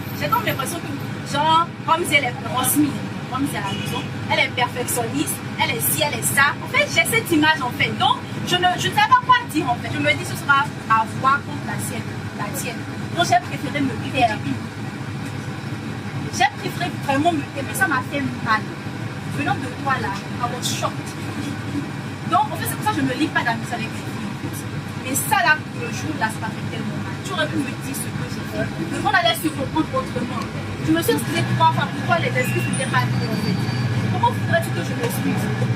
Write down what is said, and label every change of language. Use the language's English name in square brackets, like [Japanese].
[French] J'ai donc l'impression que, genre, comme si elle est transmise. Comme si à la maison, elle est perfectionniste, elle est ci, elle est ça. En fait, j'ai cette image en fait. Donc, je ne sais pas quoi dire en fait. Je me dis ce sera ma voix contre la tienne. Donc, j'ai préféré me taire. J'ai préféré vraiment me taire, mais ça m'a fait mal. Venant de toi là, [English] I was shocked. [French] Donc, en fait, c'est pour ça que je ne me lis pas d'amitié avec les filles en fait. Mais ça là, le jour là, ça m'a fait tellement mal. Tu aurais pu me dire ce que j'ai fait. Le monde allait se comprendre autrement. Je me suis excusée 3 fois. Pourquoi les excuses n'étaient pas dites en fait? Comment voudrais-tu que je m'excuse?